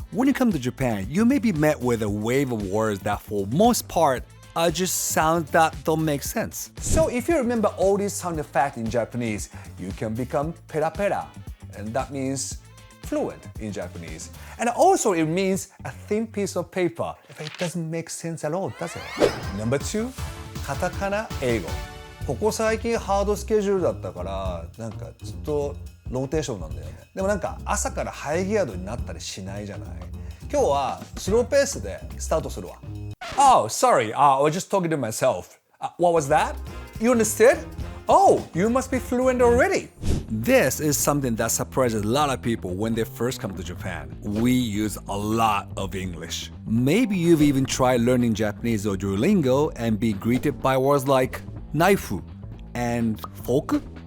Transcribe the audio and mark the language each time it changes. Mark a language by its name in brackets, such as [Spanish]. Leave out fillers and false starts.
[English] When you come to Japan, you may be met with a wave of words that for most part are just sounds that don't make sense. So if you remember all these sound effects in Japanese, you can become pera pera. And that means fluent in Japanese. And also it means a thin piece of paper. It doesn't make sense at all, does it? Number 2, katakana eigo. [Japanese] ここ最近ハードスケジュールだったからなんかずっとローテーションなんだよね。でもなんか朝からハイギアードになったりしないじゃない。今日はスローペースでスタートするわ。 [English] Oh, sorry, I was just talking to myself. What was that? You understood? Oh, you must be fluent already. This is something that surprises a lot of people when they first come to Japan. We use a lot of English. Maybe you've even tried learning Japanese or Duolingo and be greeted by words like knife and fork.